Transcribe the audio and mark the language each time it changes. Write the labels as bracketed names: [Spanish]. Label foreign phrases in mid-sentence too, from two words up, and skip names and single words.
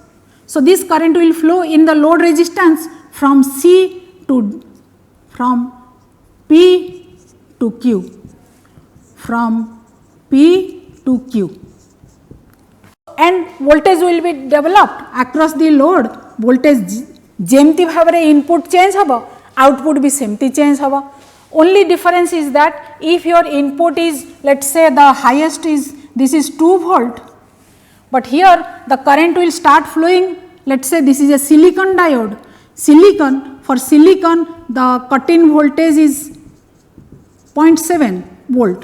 [English] So, this current will flow in the load resistance from P to Q, from P to Q, and voltage will be developed across the load. [Odia] Voltage जेमती भाव रे [English] input change [Odia] हबो, output भी सेमती change हबो. [English] Only difference is that if your input is, let us say the highest is, this is 2 volt, but here the current will start flowing, let us say this is a silicon diode. For silicon the cut-in voltage is 0.7 volt.